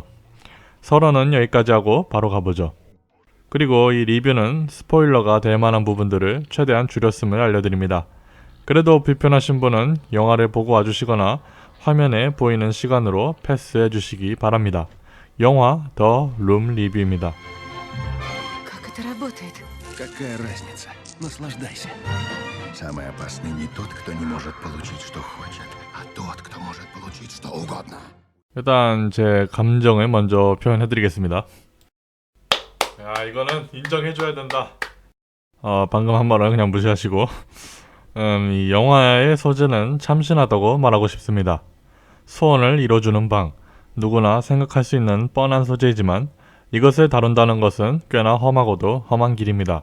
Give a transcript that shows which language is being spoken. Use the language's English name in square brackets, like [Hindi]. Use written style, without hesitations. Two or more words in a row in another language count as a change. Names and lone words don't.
[Korean] 설원은 여기까지 하고 바로 가보죠. 그리고 이 리뷰는 스포일러가 될 만한 부분들을 최대한 줄였음을 알려드립니다. 그래도 불편하신 분은 영화를 보고 와주시거나 화면에 보이는 시간으로 패스해 주시기 바랍니다. 영화 더 룸 리뷰입니다. [Russian] Как это работает? Какая разница? Наслаждайся. Самый опасный не тот, кто не может получить, что хочет, а тот, кто может получить что угодно. [Korean] 일단 제 감정을 먼저 표현해드리겠습니다. 야, 이거는 인정해줘야 된다. 방금 한 말은 그냥 무시하시고 이 영화의 소재는 참신하다고 말하고 싶습니다. 소원을 이뤄주는 방, 누구나 생각할 수 있는 뻔한 소재이지만 이것을 다룬다는 것은 꽤나 험하고도 험한 길입니다.